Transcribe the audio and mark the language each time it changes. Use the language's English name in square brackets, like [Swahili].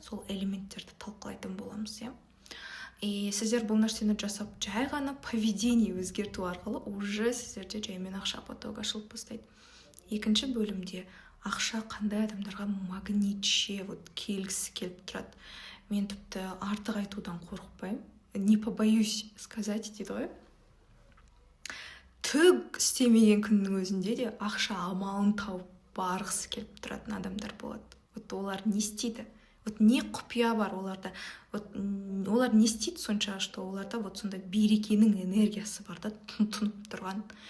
[Kazakh] Сол элементтерді талқылайтын боламыз, И сіздер бұл нәрсені жасап, жай ғана поведение өзгерту арқылы уже сіздерде жаймен ақша потогі ашылып бастайды. Екінші бөлімде ақша қандай адамдарға магнитше келгісі келіп тұрады. Мен тіпті артық айтудан қорықпаймын. [Russian] Не побоюсь сказать [Kazakh] дейді ғой. Түк істемеген күннің өзінде де ақша амалын тауып барғысы келіп тұратын адамдар болады. Олар не істейді? Не құпия бар оларда? Олар не істейді сонша, что оларда сондай берекенің энергиясы бар да, тұнып тұрған.